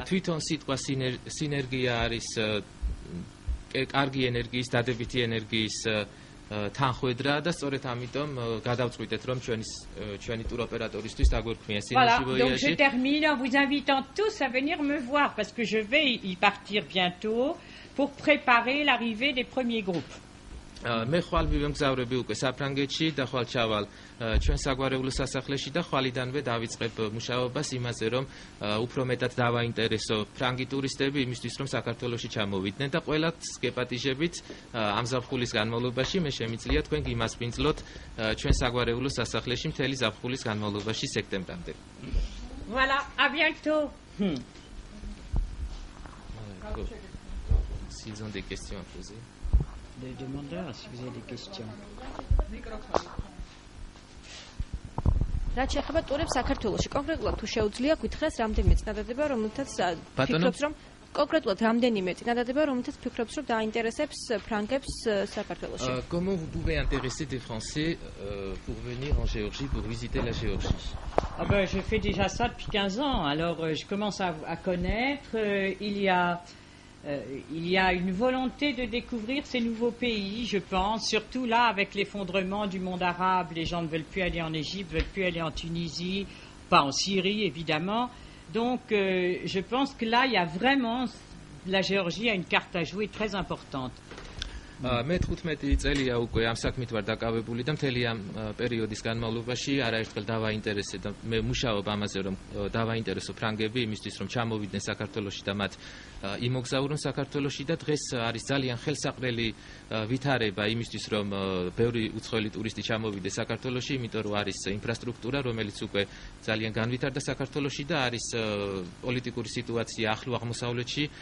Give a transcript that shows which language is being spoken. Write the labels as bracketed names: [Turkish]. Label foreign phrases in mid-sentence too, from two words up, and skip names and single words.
[Georgian] თვითონ სიტყვა სინერგია არის კარგი ენერგიის, დადებითი ენერგიის თანხვედრა და სწორედ ამიტომ გადავწყვიტეთ რომ ჩვენი ტუროპერატორისთვის დაგვერქმია [French] Voilà, [Georgian] სინერგი [French] donc je [Georgian] ვოიაჟი. [French] termine en vous invitant tous à venir me voir parce que je vais y partir bientôt pour préparer l'arrivée des premiers groupes. [Georgian] მე ხვალ ვიმგზავრები უკვე საფრანგეთში და ხვალ ჩავალ ჩვენ საგვარეულო სასახლეში და ხვალიდანვე დავიწყებ მუშაობას იმაზე რომ უფრო მეტად დავაინტერესო ფრანგი ტურისტები იმისთვის რომ საქართველოში ჩამოვიდნენ და ყველაც გეპატიჟებით ამ ზაფხულის განმავლობაში მე შემიძლია თქვენ გიმასპინძლოთ ჩვენ საგვარეულო სასახლეში მთელი ზაფხულის განმავლობაში სექტემბრამდე. [French] Voilà, à bientôt. S'ils ont des questions à poser. Les demandeurs, si vous avez des questions. [Georgian] რაც შეეხება ტურებს საქართველოში, კონკრეტულად თუ შეუძლია გითხრას რამდენიმე წინადადება, რომელთაც ფიქრობს, რომ კონკრეტულად რამდენიმე წინადადება, რომელთაც ფიქრობს, რომ დაინტერესებს ფრანგებს საქართველოში. [French] Comment vous pouvez intéresser des Français pour venir en Géorgie, pour visiter la Géorgie? Ah ben, je fais déjà ça depuis 15 ans, alors je commence à connaître. Il y a une volonté de découvrir ces nouveaux pays, je pense, surtout là avec l'effondrement du monde arabe. Les gens ne veulent plus aller en Égypte, ne veulent plus aller en Tunisie, pas en Syrie évidemment. Donc je pense que là, il y a vraiment, la Géorgie a une carte à jouer très importante. [Georgian] მე 15 წელია უკვე ამ საქმით ვარ დაკავებული და მთელი ამ პერიოდის განმავლობაში არაერთხელ დავაინტერესე და მე მუშაობ ამაზე რომ დავაინტერესო ფრანგები იმისთვის რომ ჩამოვიდნენ საქართველოში და მათ იმოგზაურონ საქართველოში და დღეს არის ძალიან ხელსაყრელი ვითარება იმისთვის რომ ბევრი უცხოელი ტურისტი ჩამოვიდეს საქართველოში, იმიტომ რომ არის ინფრასტრუქტურა რომელიც უკვე ძალიან განვითარდა საქართველოში და არის პოლიტიკური სიტუაცია ახლო აღმოსავლეთში